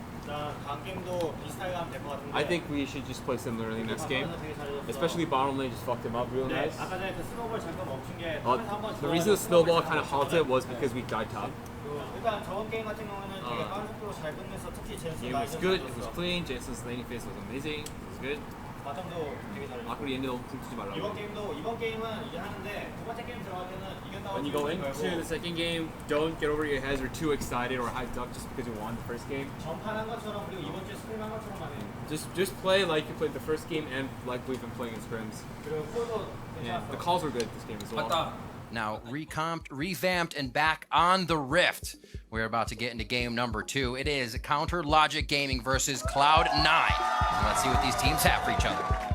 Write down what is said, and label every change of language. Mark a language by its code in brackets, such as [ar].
[ko] 일단 다음 게임도 비슷하게 하면 될 것 같은데. [en] I think we should just play similarly next game. Especially bottom lane just fucked him up real nice. [ko] 아까 전에 그 스노우볼 잠깐 멈춘 게 [en] The reason the snowball kind of halted was because we died top. [ko] 일단 저번 게임 같은 경우는 되게 빠른 속도로 잘 끝내서 특히 [en] The game was good, it was clean, Jason's laning phase was amazing, it was good. [ko] 바텀도 되게 잘했고. 아크리 엔드 너무 쿵 치지 말라고. 이번 게임은 이제 하는데 두 번째 게임 들어갈 때는 이겼다고 [en] When you go into the second game, don't get over your heads or too excited or hyped up just because you won the first game. [ko] 전판한 것처럼 그리고 이번 주에 스크림 한 것처럼만 해. [en] Just play like you played the first game and like we've been playing in scrims. [ko] 그리고 콜도 [en] And the calls were good this game as well. Now recomped, revamped, and back on the Rift. We're about to get into game number 2. It is Counter Logic Gaming versus Cloud9. And let's see what these teams have for each other.